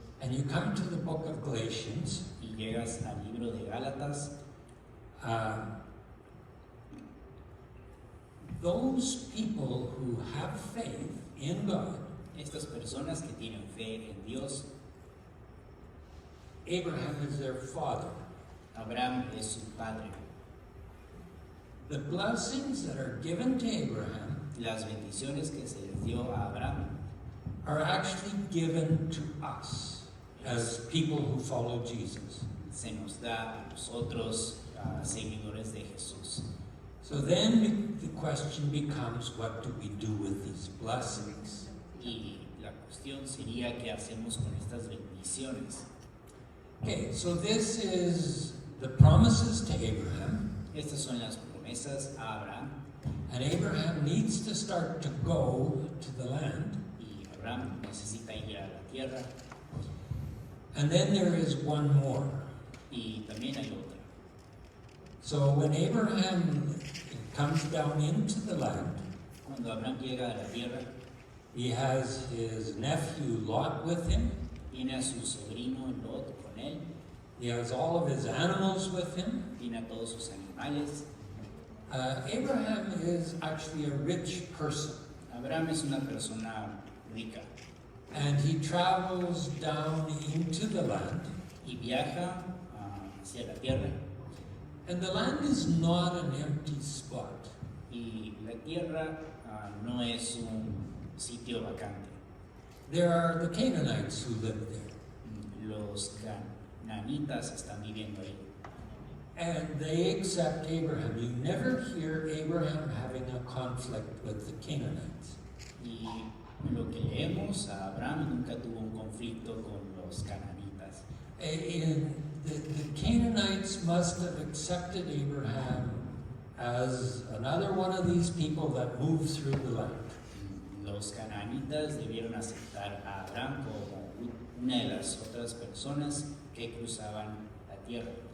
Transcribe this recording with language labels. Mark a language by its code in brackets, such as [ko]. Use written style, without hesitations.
[en] and you come to the book of Galatians, [es] y llegas al libro de Gálatas, [en] those people who have faith in God, [es] estas personas que tienen fe en Dios, [en] Abraham is their father. [es] Abraham es su padre. [en] The blessings that are given to Abraham [es] Las bendiciones que se les dio a Abraham [en] are actually given to us as people who follow Jesus. [es] se nos da a nosotros, seguidores de Jesús. [en] So then the question becomes, what do we do with these blessings? [es] Y la cuestión sería qué hacemos con estas bendiciones. [en] Okay, so this is the promises to Abraham, [es] Estas son las promesas a Abraham, [en] and Abraham needs to start to go to the land. [es] y Abraham necesita ir a la tierra, [en] And then there is one more. [es] y también hay otra. [en] So when Abraham comes down into the land, [es] Cuando Abraham llega a la tierra, [en] he has his nephew Lot with him. [es] tiene a su sobrino Lot con él, [en] He has all of his animals with him. [es] tiene a todos sus animales. [en] Abraham is actually a rich person, [es] Abraham es una persona rica [en] and he travels down into the land. [es] y viaja hacia la tierra, [en] And the land is not an empty spot. [es] y la tierra no es un sitio vacante. [en] There are the Canaanites who live there, [es] Los cananitas están viviendo ahí. [en] and they accept Abraham. You never hear Abraham having a conflict with the Canaanites. [es] Y lo que leemos, Abraham nunca tuvo un conflicto con los cananitas. [en] The Canaanites must have accepted Abraham as another one of these people that move through the land. [es] Los cananitas debieron aceptar a Abraham como una de las otras personas que cruzaban la tierra.